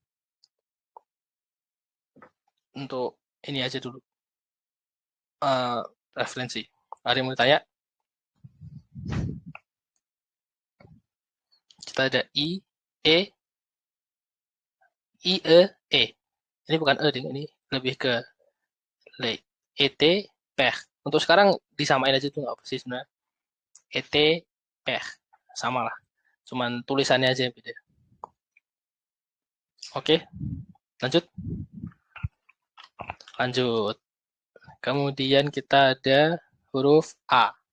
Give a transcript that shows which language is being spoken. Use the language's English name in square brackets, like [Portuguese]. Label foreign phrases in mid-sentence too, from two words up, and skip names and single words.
[Indonesian] Untuk ini aja dulu. eh, Referensi. Ada yang mau tanya? Kita ada E, E. Ini bukan E, ding. Ini lebih ke le. ET, peh. Untuk sekarang disamain aja tuh nggak apa sih sebenarnya. ET, peh. Sama lah. Cuman tulisannya aja yang beda. Oke, lanjut. Lanjut. Kemudian kita ada huruf A.